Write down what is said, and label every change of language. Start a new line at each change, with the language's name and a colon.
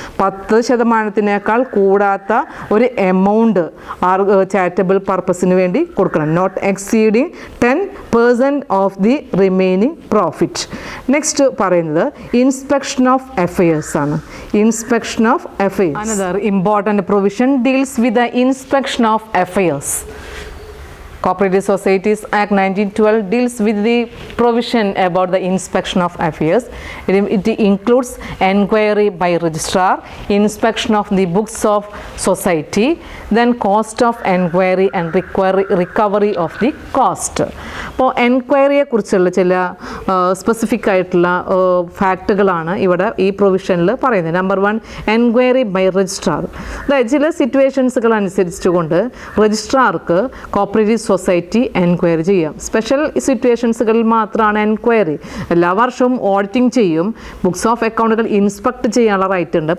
Malayalam: 10%-നേക്കാൾ കൂടാത്ത ഒരു amount charitable പർപ്പസിന് വേണ്ടി കൊടുക്കണം.
English: Not exceeding 10% of the remaining profit.
Malayalam: Next പറയുന്നത് ഇൻസ്പെക്ഷൻ ഓഫ് അഫയേഴ്സ് ആണ്.
English: Inspection of affairs, another important provision deals with the inspection of affairs. Cooperative Societies Act 1912 deals with the provision about the inspection of affairs. It includes enquiry by registrar, inspection of the books of society, then cost of enquiry and recovery of the cost.
Malayalam: അപ്പോൾ എൻക്വയറിയെ കുറിച്ചുള്ള ചില specific ആയിട്ടുള്ള ഫാക്റ്റുകളാണ് ഇവിടെ ഈ പ്രൊവിഷനിൽ പറയുന്നത്. Number 1, enquiry by registrar. അതായത് ചില സിറ്റുവേഷൻസുകൾ അനുസരിച്ചുകൊണ്ട് രജിസ്ട്രാർക്ക് കോപ്പറേറ്റീവ് സൊസൈറ്റി എൻക്വയറി ചെയ്യാം. സ്പെഷ്യൽ സിറ്റുവേഷൻസുകളിൽ മാത്രമാണ് എൻക്വയറി. എല്ലാ വർഷവും ഓഡിറ്റിംഗ് ചെയ്യും, ബുക്സ് ഓഫ് അക്കൗണ്ടുകൾ ഇൻസ്പെക്ട് ചെയ്യാനുള്ള റൈറ്റ് ഉണ്ട്.